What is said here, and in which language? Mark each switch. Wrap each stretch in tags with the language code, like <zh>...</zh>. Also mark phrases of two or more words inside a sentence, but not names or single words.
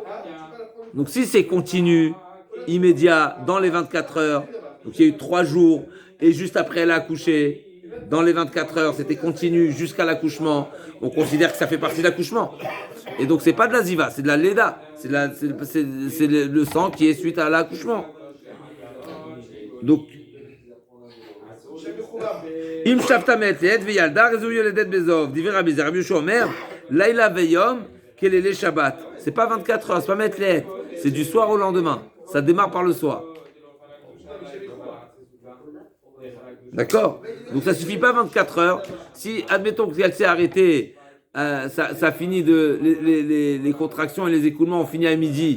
<fr>Donc si c'est continu, immédiat, dans les 24 heures, donc il y a eu 3 jours, et juste après elle a accouché, dans les 24 heures, c'était continu jusqu'à l'accouchement, on considère que ça fait partie de l'accouchement. Et donc c'est pas de la ziva, c'est de la leda, c'est le sang qui est suite à l'accouchement.</fr> <he>Donc, אם שפעה מעת לעת וילדה הרי זו יולדת בזוב. דברי רבי זירא רבי יהושע אומר לילה ויום כלילי שבת.</he> <fr>C'est pas 24 heures, c'est pas me'etlet, c'est du soir au lendemain. Ça démarre par le soir. D'accord? Donc ça suffit pas 24 heures. Si, admettons qu'elle s'est arrêtée, ça finit les contractions et les écoulements ont fini à midi.</fr>